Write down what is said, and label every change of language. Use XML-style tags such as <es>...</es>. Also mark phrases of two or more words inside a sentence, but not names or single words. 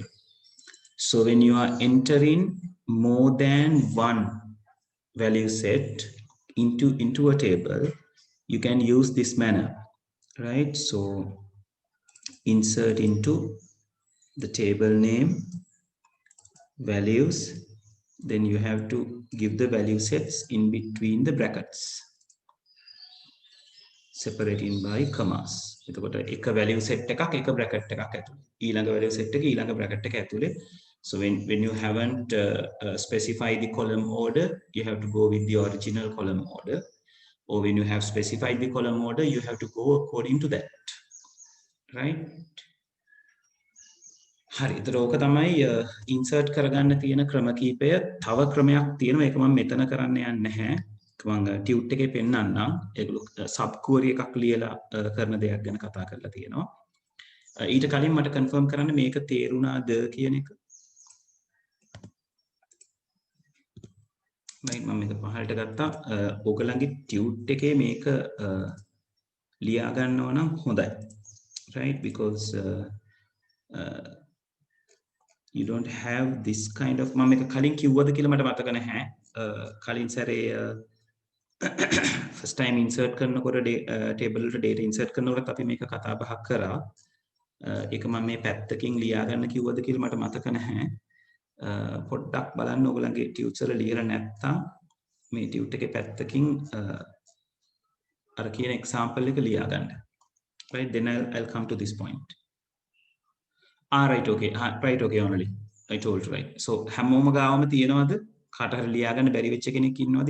<en>So when you are entering more than one value set into a table, you can use this manner, right? So insert into the table name, values, then you have to give the value sets in between the brackets, separating by commas.</en> <si>එතකොට එක</si> <en>value set</en> <si>එකක් එක bracket එකක් ඇතුලේ, ඊළඟ</si> <en>value set</en> <si>එක ඊළඟ bracket එක ඇතුලේ.</si> <en>So when you haven't specified the column order, you have to go with the original column order, or when you have specified the column order, you have to go according to that, right?</en> <si>හරි. ඒතර ඕක තමයි insert කරගන්න තියෙන ක්‍රම කීපය. තව ක්‍රමයක් තියෙනවා. ඒක මම මෙතන කරන්න යන්නේ නැහැ. මම ටියුට් එකේ පෙන්නන්නම්. ඒගොල්ලෝ</si> <en>sub query</en> <si>එකක් ලියලා කරන දෙයක් ගැන කතා කරලා තියෙනවා. ඊට කලින් මට confirm කරන්න මේක තේරුණාද කියන එක. right, මම මේක පහළට ගත්තා. ඔයගලගේ ටියුට් එකේ මේක ලියා ගන්නවා නම් හොඳයි.</si> <en>right, because you don't have this kind of</en> <si>මම මේක කලින් කිව්වද කියලා මට මතක නැහැ. කලින් සැරේ</si> <en>first time insert</en> <si>කරනකොට table වලට data insert කරනකොට අපි මේක කතා බහක් කරා. ඒක මම මේ පැත්තකින් ලියා ගන්න කිව්වද කියලා මට මතක නැහැ. පොඩ්ඩක් බලන්න ඔයගලගේ ටියුට්ස් වල ලියලා නැත්තම් මේ ටියුට් එකේ පැත්තකින් අර කියන example එක ලියා ගන්න.</si> <en>right, then I'll come to this point. right, okay, right, okay, only I told you, right.</en> <si>So හැමෝම ගාවම තියෙනවද? කාට හරි ලියා ගන්න බැරි වෙච්ච කෙනෙක් ඉන්නවද?</si>